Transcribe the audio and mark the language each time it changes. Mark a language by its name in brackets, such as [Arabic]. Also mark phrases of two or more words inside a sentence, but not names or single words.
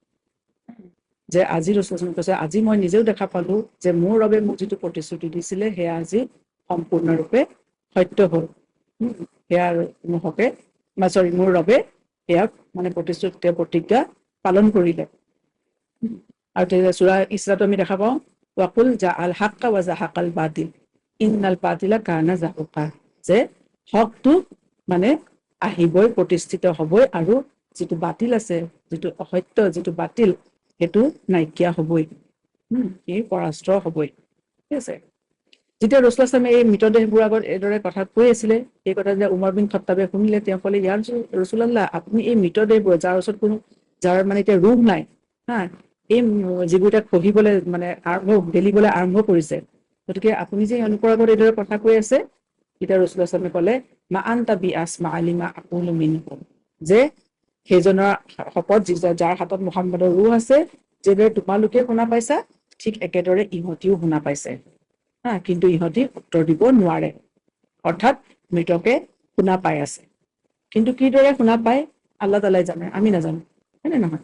[Assamese] যে আজি ৰসুল ইছলামে কৈছে, আজি মই নিজেও দেখা পালো যে মোৰ ৰবে মোক যিটো প্ৰতিশ্ৰুতি দিছিলে সেয়া আজি সম্পূৰ্ণৰূপে সত্য হ'ল। সেয়া মোৰ ৰবে সেয়া মানে প্ৰতিজ্ঞা পালন কৰিলে। আৰু সূৰা ইছৰাতো আমি দেখা পাওঁ [Arabic] وقل جاء الحق وزهق الباطل إن الباطل كان زهوقا, [Assamese] যে হকটো মানে আহিবই, প্ৰতিষ্ঠিত হ'বই, আৰু যিটো বাতিল আছে, যিটো অসত্য, যিটো বাতিল, সেইটো নাইকিয়া হ'বই, সি পৰাস্ত হ'বই। ঠিক আছে। যেতিয়া ৰসুল ইছলামে এই মৃতদেহবোৰৰ আগত এইদৰে কথা কৈ আছিলে, এই কথা যে উমৰ বিন খাত্তাবে শুনিলে, তেওঁ ক'লে ইয়া ৰাছূলুল্লাহ, আপুনি এই মৃতদেহবোৰ যাৰ ওচৰত যাৰ মানে এতিয়া ৰুহ নাই, এই যিবোৰ এতিয়া খহিবলৈ মানে গেলিবলৈ আৰম্ভ কৰিছে, গতিকে আপুনি যে এওঁলোকৰ আগত এইদৰে কথা কৈ আছে, তেতিয়া ৰসুল ইছলামে ক'লে [Arabic] ما أنتم بأسمع لما أقول منهم, [Assamese] যে সেইজনৰ শপত যাৰ হাতত মুহাম্মদৰ ৰুহ আছে, যেদৰে তোমালোকে শুনা পাইছা ঠিক একেদৰে ইহঁতিও শুনা পাইছে, কিন্তু ইহঁতি উত্তৰ দিব নোৱাৰে। অৰ্থাৎ মৃতকে শুনা পাই আছে, কিন্তু কিদৰে শুনা পায় আল্লাহ তাআলাই জানে, আমি নাজানো, হয় নে নহয়?